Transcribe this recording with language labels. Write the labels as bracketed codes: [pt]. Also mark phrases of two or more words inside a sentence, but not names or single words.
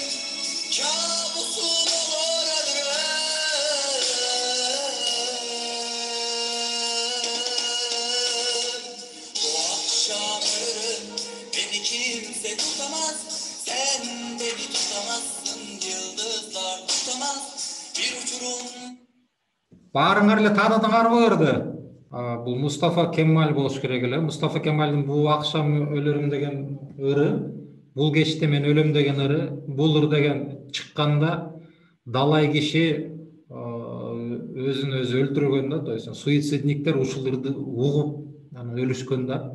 [tr] Kabusun olur ölürüm. Bu akşam ölürüm, beni kimse tutamaz. Sen beni tutamazsın, yıldızlar tutamaz. Bir uçurum. [ky] Баарыңар эле таанадыңарбы ырды? Бул Мустафа Кемаль болуш керек эле. Мустафа Кемальдин бул акшам өлөрүм деген ыры, бул кечте мен өлөм деген ыры, бул ыр деген чыкканда далай киши өзүн өзү өлтүргөн да, [ru] то есть [ky] суицидниктер ушул ырды угуп өлүшкөн да.